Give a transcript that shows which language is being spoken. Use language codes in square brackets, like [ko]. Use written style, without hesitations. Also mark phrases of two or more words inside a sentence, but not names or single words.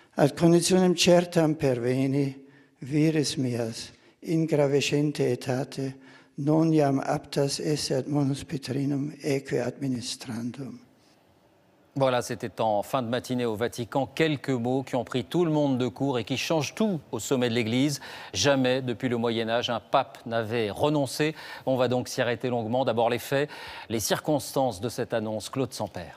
[la] Ad conditionem certam perveni, vires meas, in gravescente etate, non iam aptas esse ad monus Petrinum eque administrandum. [fr] Voilà, c'était en fin de matinée au Vatican. Quelques mots qui ont pris tout le monde de court et qui changent tout au sommet de l'Église. Jamais, depuis le Moyen-Âge, un pape n'avait renoncé. On va donc s'y arrêter longuement. D'abord les faits, les circonstances de cette annonce. Claude Sampère.